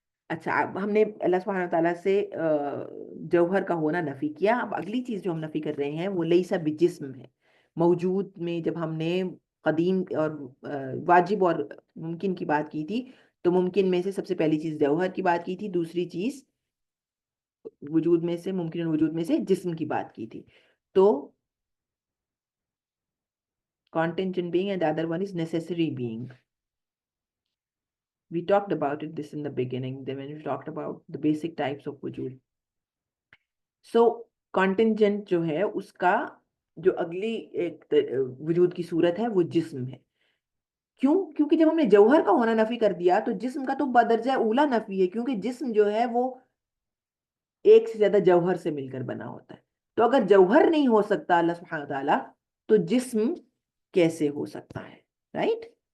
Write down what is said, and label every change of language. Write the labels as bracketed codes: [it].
[ur] اچھا، اب ہم نے اللہ سبحانہ تعالیٰ سے جوہر کا ہونا نفی کیا، اب اگلی چیز جو ہم نفی کر رہے ہیں وہ لیسا بجسم ہے۔ موجود میں جب ہم نے قدیم اور واجب اور ممکن کی بات کی تھی، تو ممکن میں سے سب سے پہلی چیز جوہر کی بات کی تھی، دوسری چیز وجود میں سے، ممکن وجود میں سے جسم کی بات کی تھی۔ تو [en] contingent being and the other one is necessary being. We talked about this in the beginning, then when we talked about the basic types of wujud. [ur] So contingent جو ہے اس کا جو اگلی ایک وجود کی صورت ہے وہ جسم ہے۔ کیوں؟ کیونکہ جب ہم نے جوہر کا ہونا نفی کر دیا تو جسم کا تو بدرجہ اولا نفی ہے، کیونکہ جسم جو ہے وہ ایک سے زیادہ جوہر سے مل کر بنا ہوتا ہے۔ تو اگر جوہر نہیں ہو سکتا اللہ سبحانہ تعالیٰ، تو جسم کیسے ہو سکتا ہے؟ رائٹ؟